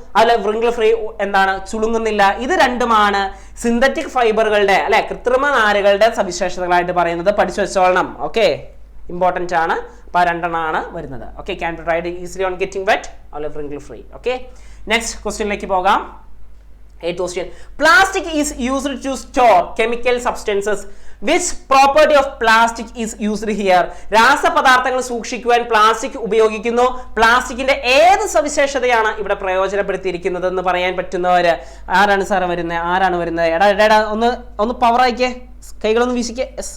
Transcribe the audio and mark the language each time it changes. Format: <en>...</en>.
<ml>അതിൽ വ്രിങ്കിൾ ഫ്രീ, എന്താണ്? ചുളുങ്ങുന്നില്ല. ഇത് രണ്ടുമാണ് സിന്തറ്റിക് ഫൈബറുകളുടെ അല്ലെ, കൃത്രിമ നാരുകളുടെ സവിശേഷതകളായിട്ട് പറയുന്നത്. പഠിച്ചു വെച്ചോളണം. ഓക്കെ, ഇമ്പോർട്ടന്റ് ആണ്. അപ്പൊ രണ്ടെണ്ണമാണ് വരുന്നത്.</ml> <en>okay, can be dried easily on getting wet,</en> <ml>അതിൽ</ml> <en>Wrinkle free. Okay,</en> <ml>നെക്സ്റ്റ് ക്വസ്റ്റ്യനിലേക്ക് പോകാം.</ml> <en>8th question. Plastic is used to store chemical substances. Which property of plastic is used here?</en> <ml>രാസപദാർത്ഥങ്ങൾ സൂക്ഷിക്കുവാൻ plastic ഉപയോഗിക്കുന്നു. പ്ലാസ്റ്റിക്കിന്റെ ഏത് സവിശേഷതയാണ് ഇവിടെ പ്രയോജനപ്പെടുത്തിയിരിക്കുന്നത് എന്ന് പറയാൻ പറ്റുന്നവര് ആരാണ് സാറ് വരുന്നത്? എടാ ഒന്ന് പവർ ആയിക്കേ, കൈകളൊന്ന് വീശിക്കേ.</ml>